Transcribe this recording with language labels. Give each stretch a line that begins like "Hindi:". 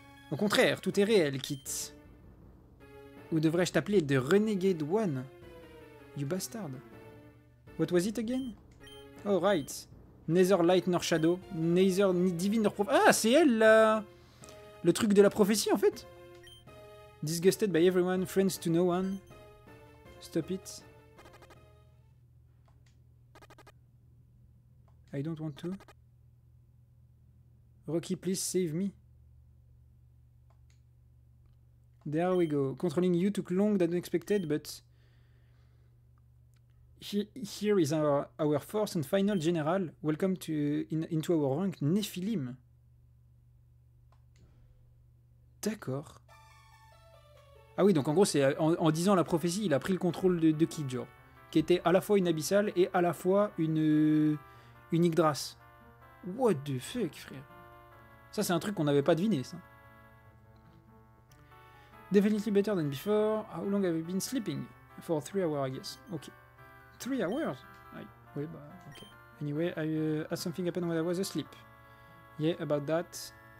French: Au contraire, tout est réel, Kit. Ou devrais-je t'appeler The Renegade One?
English: You bastard. What was it again? Oh, right. Neither light nor shadow. Neither divine nor prophecy.
French: Ah, c'est elle, là.
English: Le truc de la prophétie, en fait. Disgusted by everyone, friends to no one. Stop it. I don't want to. Rocky, please save me. There we go. Controlling you took longer than expected, but here is our first and final general. Welcome into our rank, Nephilim.
French: D'accord. Ah oui, donc en gros, c'est en disant la prophétie, il a pris le contrôle de Kid, genre, qui était à la fois une abyssale et à la fois une Yggdrasil.
English: What the fuck,
French: frère? Ça, c'est un truc qu'on n'avait pas deviné, ça.
English: Definitely better than before. How long have you been sleeping? For 3 hours, I guess. Okay. 3 hours?
French: Oui, bah,
English: okay. Anyway, I had something happen when I was asleep. Yeah, about that.